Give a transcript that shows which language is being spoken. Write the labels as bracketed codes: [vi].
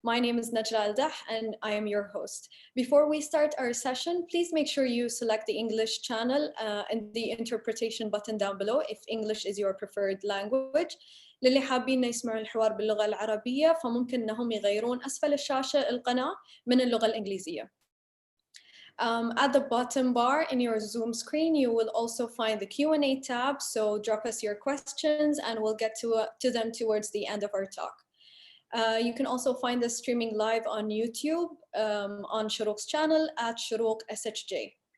[en] My name is Najla Al-Dah and I am your host. Before we start our session, please make sure you select the English channel and the interpretation button down below if English is your preferred language. [ar] للي حابين يسمعوا الحوار باللغة العربية فممكن إنهم يغيرون أسفل الشاشة القناة من اللغة الإنجليزية. [en] At the bottom bar in your Zoom screen, you will also find the Q&A tab. So drop us your questions and we'll get to them towards the end of our talk. You can also find us streaming live on YouTube on Shuruq's channel at Shuruq SHJ.